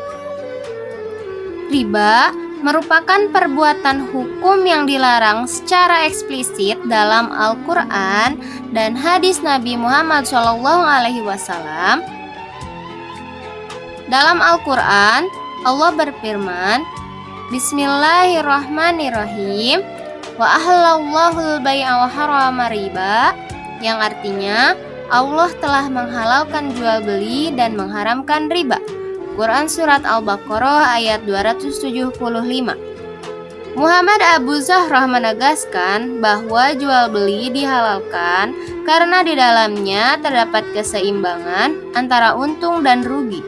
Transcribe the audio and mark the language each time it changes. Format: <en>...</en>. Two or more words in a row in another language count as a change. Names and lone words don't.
<id>Riba merupakan perbuatan hukum yang dilarang secara eksplisit dalam Al-Quran dan hadis Nabi Muhammad SAW. Dalam Al-Quran, Allah berfirman, Bismillahirrahmanirrahim,</id> <ar>وأحل الله البيع وحرم الربا,</ar> <id>yang artinya Allah telah menghalalkan jual beli dan mengharamkan riba. Quran Surat Al-Baqarah ayat 275. Muhammad Abu Zahrah menegaskan bahwa jual beli dihalalkan karena di dalamnya terdapat keseimbangan antara untung dan rugi.</id>